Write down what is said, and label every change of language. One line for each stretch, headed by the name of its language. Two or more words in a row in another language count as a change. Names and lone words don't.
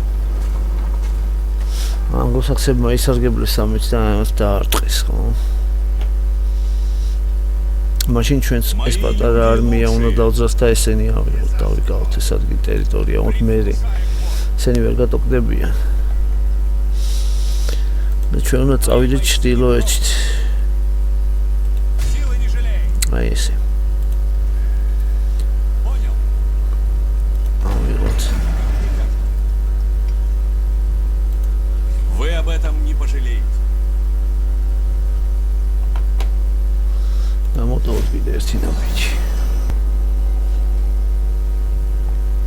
Georgian: ანგლოსაქსებმა ისარგებლეს ამით და ამას დაარტყეს, ხო? მაშინ ჩვენც ეს პატარა არმია უნდა დავძრას და ესენი ავიღოთ, დავიკავოთ ეს ადგილი ტერიტორია, უნდა მე ესენი ვერ გატოკდებიან. და ჩვენ უნდა წავიდეთ ჩრდილოეთით.
Russian: Силы не жалей!
Georgian: აი ესე.
Russian: Понял?
Georgian: ავიღოთ.
Russian: Вы об этом не пожалеете.
Georgian: და მოტოვოთ კიდე ერთი ნაბიჯი.